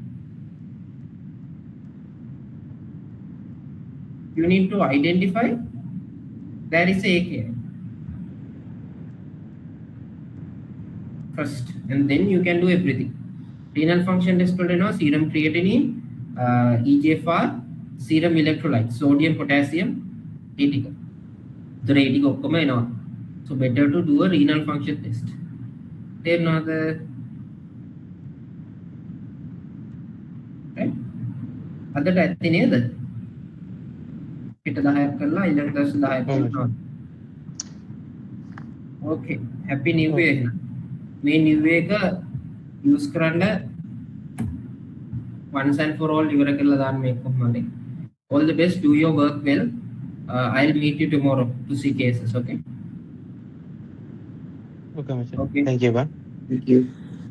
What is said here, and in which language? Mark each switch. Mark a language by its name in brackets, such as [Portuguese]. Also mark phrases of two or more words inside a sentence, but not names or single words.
[English] You need to identify there is a AKI first, and then you can do everything. Renal function test වලට serum creatinine, EGFR, serum electrolytes, sodium, potassium, ටික. [Sinhala] the ටික ඔක්කොම එනවා. [English] So better to do a renal function test. [Sinhala] තේරෙනවද? right? අදට ඇත්තේ නේද? පිට 10ක් කරලා ඊළඟ දවස් 10ක් කරනවා. [English] Okay, happy new year. [Sinhala] මේ new year එක use කරන්න [English] once and for all [Sinhala] ඉවර කරලා දාන්න මේක කොහොමද? [English] All the best, do your work well. I'll meet you tomorrow to see cases, okay? Okay, Macha. Okay. Thank you, Bang. Thank you.